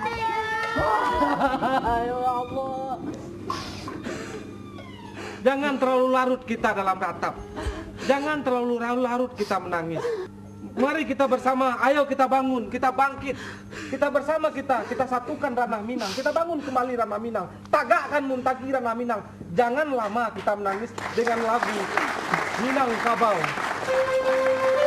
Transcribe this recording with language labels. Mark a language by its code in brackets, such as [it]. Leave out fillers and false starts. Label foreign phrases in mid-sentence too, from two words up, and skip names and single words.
[id] Ya Allah. Jangan terlalu larut kita dalam ratap. Jangan terlalu larut kita menangis. Mari kita bersama, ayo kita bangun, kita bangkit. Kita bersama kita satukan Ranah Minang. Kita bangun kembali Ranah Minang. Tagakkan Muntaki Ranah Minang. Jangan lama kita menangis dengan lagu Minangkabau.